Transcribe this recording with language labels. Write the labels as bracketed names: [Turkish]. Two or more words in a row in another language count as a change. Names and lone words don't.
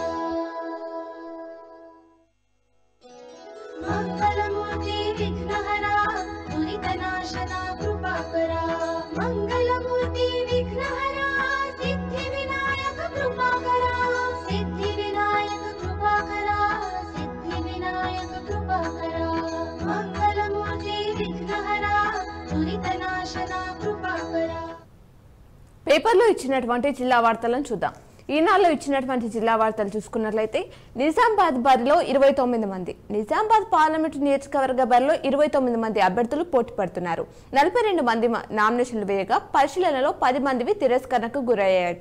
[Marathi] मंगलमूर्ति विघ्नहरा दुरितनाशना कृपाकरा मंगलमूर्ति विघ्नहरा सिद्धिविनायक कृपाकरा सिद्धिविनायक कृपाकरा सिद्धिविनायक कृपाकरा मंगलमूर्ति विघ्नहरा दुरितनाशना कृपाकरा [Telugu] పేపర్లో ఇచ్చినటువంటి జిల్లా వార్తలను చూద్దాం. ఈనాడులో ఇచ్చినటువంటి జిల్లా వార్తలు చూసుకున్నట్లయితే నిజామాబాద్ బరిలో 29 మంది, నిజామాబాద్ పార్లమెంటు నియోజకవర్గ బరిలో 29 మంది అభ్యర్థులు పోటీ పడుతున్నారు. 42 మంది నామినేషన్లు వేయగా పరిశీలనలో 10 మందివి తిరస్కరణకు గురయ్యాయట.